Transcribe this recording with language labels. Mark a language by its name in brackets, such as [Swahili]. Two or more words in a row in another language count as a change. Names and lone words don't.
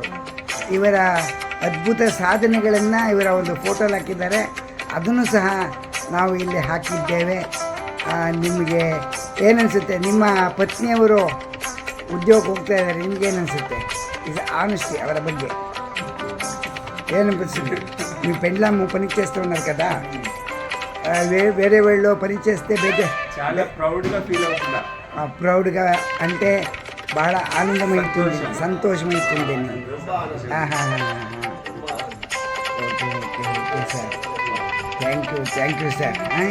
[Kannada] ಇವರ ಅದ್ಭುತ ಸಾಧನೆಗಳನ್ನು ಇವರ ಒಂದು ಫೋಟೋಲ್ಲಿ ಹಾಕಿದ್ದಾರೆ, ಅದನ್ನು ಸಹ ನಾವು ಇಲ್ಲಿ ಹಾಕಿದ್ದೇವೆ. ನಿಮಗೆ ಏನನ್ಸುತ್ತೆ? ನಿಮ್ಮ ಪತ್ನಿಯವರು ಉದ್ಯೋಗ ಹೋಗ್ತಾ ಇದ್ದಾರೆ, ನಿಮಗೇನನ್ಸುತ್ತೆ? ಇದು ఆనెస్టీ ಅವರ ಬಗ್ಗೆ ఏమనిపిస్తుంది? [Telugu] మీ పెళ్ళాము పని చేస్తూ ఉన్నారు కదా, వేరే వాళ్ళు పని చేస్తే చాలా ప్రౌడ్గా ఫీల్ అవుతుందా? ప్రౌడ్గా అంటే బహಳ ఆనందమవుతుంది, సంతోషమవుతుంది. [English] okay okay okay sir, thank you sir.